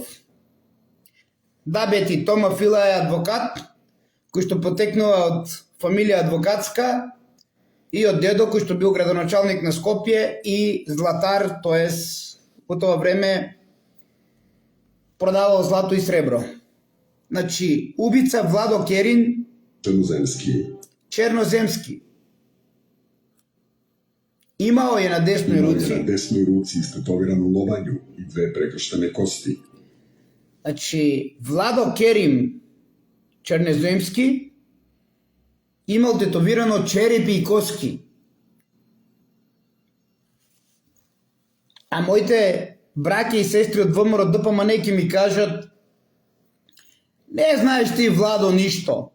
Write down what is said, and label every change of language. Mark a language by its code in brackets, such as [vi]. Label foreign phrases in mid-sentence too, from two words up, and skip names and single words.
[mk] Да, бети, Тома Фила е адвокат, кој што потекнува од фамилија адвокатска и од дедо кој што бил градоначалник на Скопје и златар, тоест во тоа време продавал злато и сребро. Значи, убица Владо Керин Черноземски. [sr] Имао е на деснoj ruci istetoviranu lovanju i dve prekrštene kosti. [mk] Значи, Владо Керим Черноземски имал тетовирано черепи и коски. А моите браќа и сестри од ВМРО ДПМН ќе ми кажат: не знаеш ти, Владо, ништо.